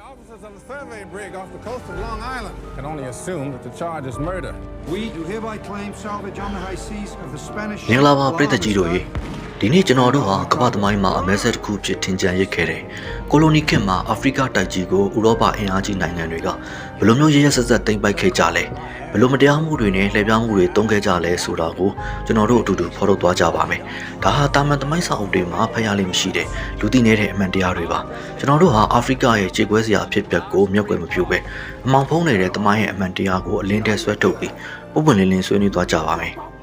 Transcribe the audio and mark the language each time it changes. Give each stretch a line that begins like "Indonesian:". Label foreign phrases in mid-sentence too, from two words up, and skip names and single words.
English: Officers on the survey brig off the coast of Long Island can only assume that the charge is murder. We do hereby claim salvage on the high seas of the Spanish.
Burmese: မင်္ဂလာပါပြည်သက်ကြီးတို့ရေဒီနေ့ကျွန်တော်တို့ဟာကမ္ဘာသမိုင်းမှာအမဲဆက်တစ်ခုဖြစ်ထင်ကြံရစ်ခဲ့တဲ့ကိုလိုနီခေတ်မှာအာဖရိကတိုက်ကြီးကိုဥရောပအင်အားကြီးနိုင်ငံတွေကဘယ်လိုမျိုးရရဆက်ဆက်သိမ်းပိုက်ခဲ့ကြလဲဘယ်လိုမတရားမှုတွေနဲ့လှည့်ပြောင်းမှုတွေတုံးခဲ့ကြလဲဆိုတာကိုကျွန်တော်တို့အတူတူဖော်ထုတ်သွားကြပါမယ်ဒါဟာတာမန်သမိုင်းစာအုပ်တွေမှာဖတ်ရလိမ့်မရှိတဲ့လူသိနေတဲ့အမှန်တရားတွေပါကျွန်တော်တို့ဟာအာဖရိကရဲ့ခြေခွဲစရာအဖြစ်ပြက်ကိုမျက်ကွယ်မပြုဘဲအမောင်ဖုံးနေတဲ့သမိုင်းရဲ့အမှန်တရားကိုအလင်းထဲဆွဲထုတ်ပြီးပုံပွင့်လင်းလင်းဆွေးနွေးသွားကြပါမယ်